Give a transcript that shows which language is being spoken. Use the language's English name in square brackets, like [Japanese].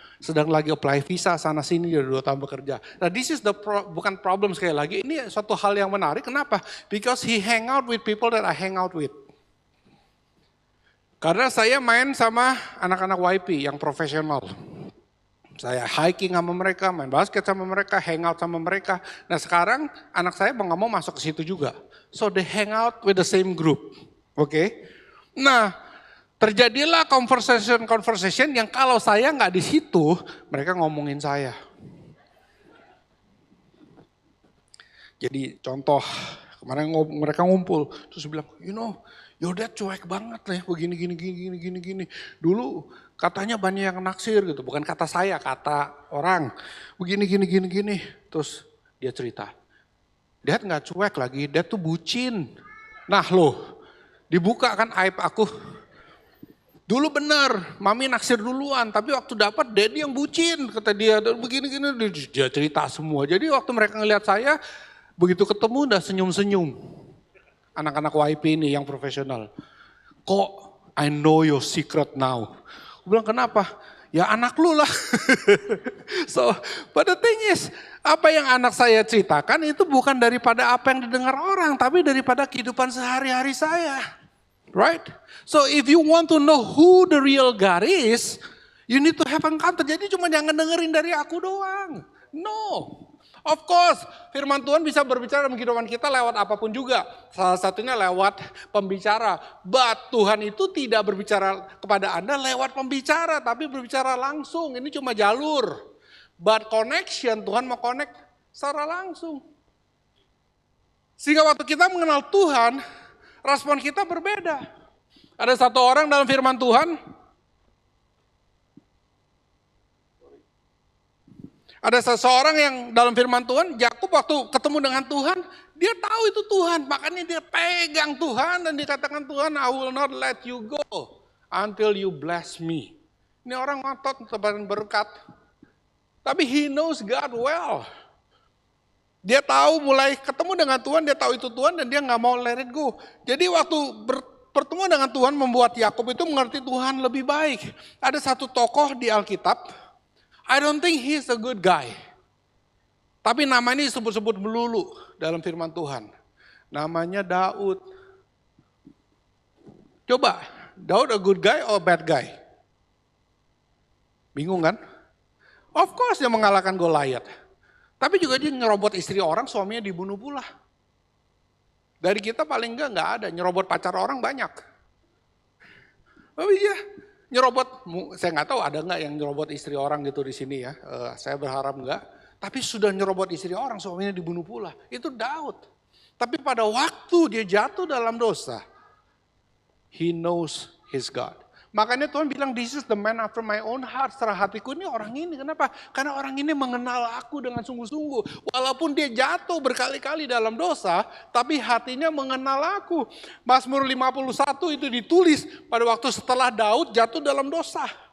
[Indonesian] Sedang lagi apply visa sana sini, dia 2 tahun bekerja. Nah, [English] this is [Indonesian] bukan problem sekali lagi, ini suatu hal yang menarik. Kenapa? [English] Because he hang out with people [Indonesian] that I hang out with. Karena saya main sama anak-anak YP yang profesional. Saya hiking sama mereka, main basket sama mereka, hangout sama mereka. Nah sekarang anak saya nggak mau masuk ke situ juga. [English] So they hang out with the same group. [Indonesian] Oke. Nah terjadilah conversation yang kalau saya nggak di situ, mereka ngomongin saya. Jadi contoh, kemarin mereka ngumpul, terus bilang, [English] your dad [Indonesian] cuek banget ya, begini. Dulu katanya banyak yang naksir gitu, bukan kata saya, kata orang. Begini. Terus dia cerita, dad gak cuek lagi, dad tuh bucin. Nah loh, dibuka kan aib aku. Dulu benar, mami naksir duluan, tapi waktu dapat daddy yang bucin, kata dia, begini, dia cerita semua. Jadi waktu mereka ngeliat saya, begitu ketemu udah senyum-senyum. Anak-anak YP ini yang profesional. [English] Kok I know your secret now. [Indonesian] Gue bilang kenapa? Ya anak lu lah. [English] So, but the thing is, [Indonesian] apa yang anak saya ceritakan itu bukan daripada apa yang didengar orang, tapi daripada kehidupan sehari-hari saya. [English] Right? So if you want to know who the real God is, you need to have encounter. [Indonesian] Jadi cuma jangan dengerin dari aku doang. [English] No. Of course, [Indonesian] firman Tuhan bisa berbicara dalam kehidupan kita lewat apapun juga. Salah satunya lewat pembicara. [English] But [Indonesian] Tuhan itu tidak berbicara kepada Anda lewat pembicara, tapi berbicara langsung. Ini cuma jalur. [English] But connection, [Indonesian] Tuhan mau connect secara langsung. Sehingga waktu kita mengenal Tuhan, respon kita berbeda. Ada satu orang dalam firman Tuhan, ada seseorang yang dalam firman Tuhan, Yakub waktu ketemu dengan Tuhan, dia tahu itu Tuhan, makanya dia pegang Tuhan dan dikatakan Tuhan, [English] I will not let you go until you bless me. [Indonesian] Ini orang ngotot tebaran berkat, tapi [English] he knows God well. [Indonesian] Dia tahu mulai ketemu dengan Tuhan, dia tahu itu Tuhan dan dia nggak mau [English] let it go. [Indonesian] Jadi waktu bertemu dengan Tuhan membuat Yakub itu mengerti Tuhan lebih baik. Ada satu tokoh di Alkitab, [English] I don't think he's a good guy. [Indonesian] Tapi namanya disebut-sebut melulu dalam firman Tuhan. Namanya Daud. [English] Coba, Daud a good guy or bad guy? [Indonesian] Bingung kan? [English] Of course [Indonesian] dia mengalahkan Goliat. Tapi juga dia nyerobot istri orang, suaminya dibunuh pula. Dari kita paling enggak ada, nyerobot pacar orang banyak. Oh iya, nyerobot, saya nggak tahu ada nggak yang nyerobot istri orang gitu di sini ya. Saya berharap nggak. Tapi sudah nyerobot istri orang, suaminya dibunuh pula. Itu Daud. Tapi pada waktu dia jatuh dalam dosa, [English] he knows his God. [Indonesian] Makanya Tuhan bilang, [English] this is the man after my own heart. [Indonesian] Setelah hatiku ini orang ini. Kenapa? Karena orang ini mengenal aku dengan sungguh-sungguh. Walaupun dia jatuh berkali-kali dalam dosa, tapi hatinya mengenal aku. Mazmur 51 itu ditulis pada waktu setelah Daud jatuh dalam dosa.